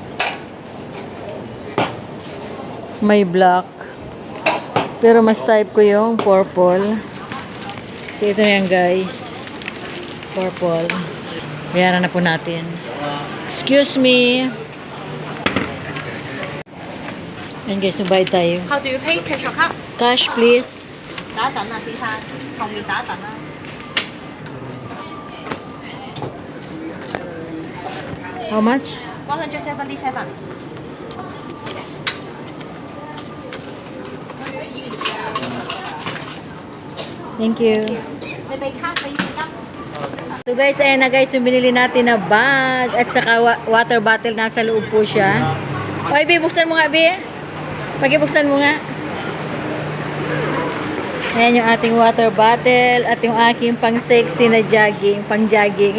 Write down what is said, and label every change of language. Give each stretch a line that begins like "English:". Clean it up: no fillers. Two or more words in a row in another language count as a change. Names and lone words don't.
Filipino: May black. Pero mas type ko yung purple. So, ito na yan guys. Purple. Bayaran na po natin.
English: Excuse me.
Filipino: Ayan guys, subay tayo.
English: How do you pay? Cash or card? Cash please.
Cantonese: 等一等啊，先生，後面等一等啊。
English: How much? 177。 Thank you.
Cantonese: 你俾卡俾現金。
Filipino: So guys, ayan na guys, yung binili natin na bag at saka
English: water bottle,
Filipino: nasa loob po siya. O, Ibi, buksan mo nga, Ibi. Pagibuksan mo nga. Ayan yung ating
English: water bottle
Filipino: at yung aking pang sexy na jogging, pang jogging.